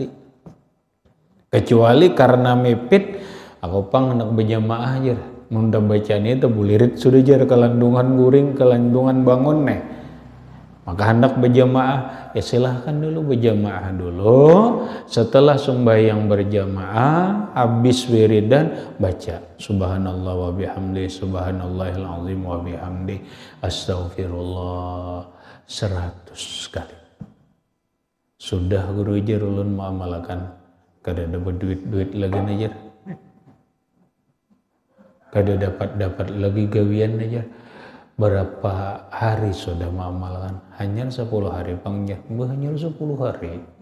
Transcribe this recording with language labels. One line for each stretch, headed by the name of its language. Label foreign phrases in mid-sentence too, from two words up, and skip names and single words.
Banjar: Kecuali karena mepit, aku pang anak berjamaah aja. Munda bacaan itu bulirit sudah jar kelandungan guring, kelandungan bangun nih. Maka hendak berjamaah, ya silahkan dulu berjamaah dulu. Setelah sembahyang berjamaah, habis wiridan, baca
Arabic: subhanallah wa bihamdi, subhanallahil azim wa bihamdi,
Banjar: astaghfirullah 100 kali. Sudah guru ajar ulun muamalkan, kada dapat duit lagi ajar, kada dapat lagi gawian aja. Berapa hari sudah mengamalkan? Hanya 10 hari panggil, hanya 10 hari.